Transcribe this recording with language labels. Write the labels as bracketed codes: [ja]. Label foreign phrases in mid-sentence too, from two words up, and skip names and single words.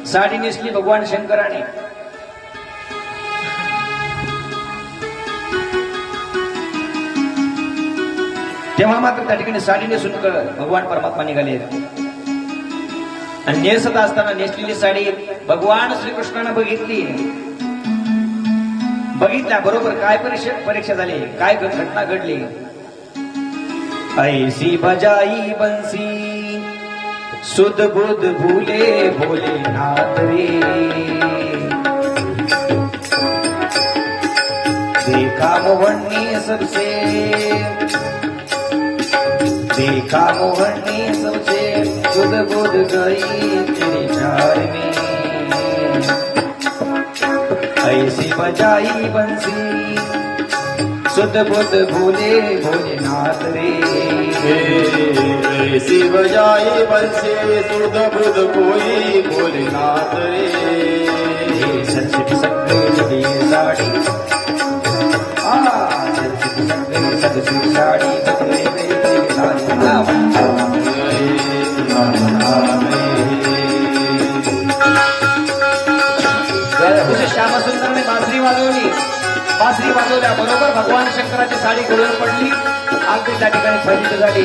[mr] साडी नेसली भगवान शंकराने. तेव्हा मात्र त्या ठिकाणी साडी नेसून भगवान परमात्मा निघाले आहेत. आणि नेसत असताना नेसलेली साडी भगवान श्रीकृष्णाने बघितली. बघितल्या बरोबर काय परीक्षा झाली, काय घटना घडली. [hi] ऐसी बजाई बंसी सुध बुध भूले भोलेनाथ रे. देखा मोहनी सबसे, देखा मोहनी सबसे सुध बुध गई तेरे प्यार में, ऐसी बजाई बंसी सुध बुध भोले भोलेनाथ रे, ऐसी बजाई बंसी सुध बुध कोई भोलेनाथ रे, [mr] सरस्वती सगळे साडी सरस्वती सगळे सगळी साडी बदले वेगळे साडी श्यामसुंदरने बासरी वाजवली, बासरी वाजवल्या बरोबर भगवान शंकराची साडी गळून पडली, अगदी त्या ठिकाणी फजित झाली.